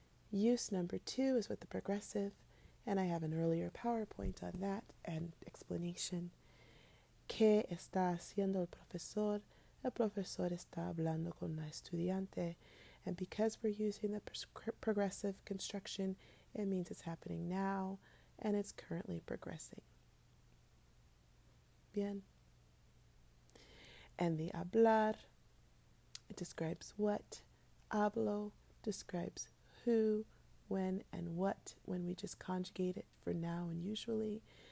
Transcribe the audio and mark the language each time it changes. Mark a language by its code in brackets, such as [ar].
[en] Use number 2 is with the progressive, and I have an earlier PowerPoint on that and explanation. [es] ¿Qué está haciendo el profesor? El profesor está hablando con la estudiante. [en] And because we're using the progressive construction, it means it's happening now and it's currently progressing. Bien. And the hablar, it describes what. Hablo describes who, when, and what when we just conjugate it for now and usually.